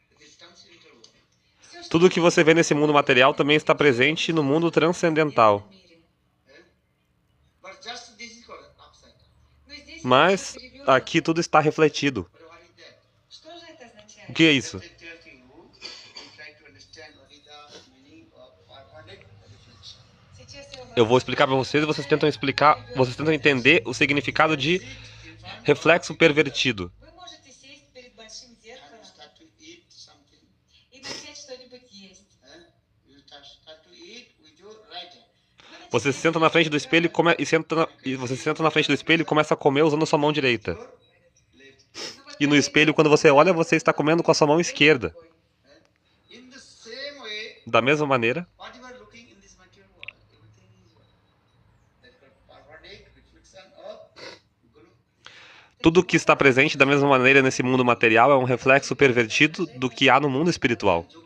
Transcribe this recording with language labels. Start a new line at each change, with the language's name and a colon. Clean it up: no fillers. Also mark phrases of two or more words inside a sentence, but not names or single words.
Portuguese: Tudo o que você vê nesse mundo material também está presente no mundo transcendental. Mas aqui tudo está refletido.
Russian: Что же это означает?
Portuguese: O que é isso?
Russian: Сейчас я
Portuguese: Eu vou
Russian: вам
Portuguese: explicar para vocês e vocês tentam entender o significado de reflexo pervertido.
Russian: Вы можете сесть перед большим зеркалом и начать что-нибудь есть.
Portuguese: Você se senta na frente do espelho você se senta na frente do espelho e começa a comer usando a sua mão direita. E no espelho, quando você olha, você está comendo com a sua mão esquerda. Da mesma maneira, tudo que está presente da mesma maneira nesse mundo material é um reflexo pervertido do que há no mundo espiritual.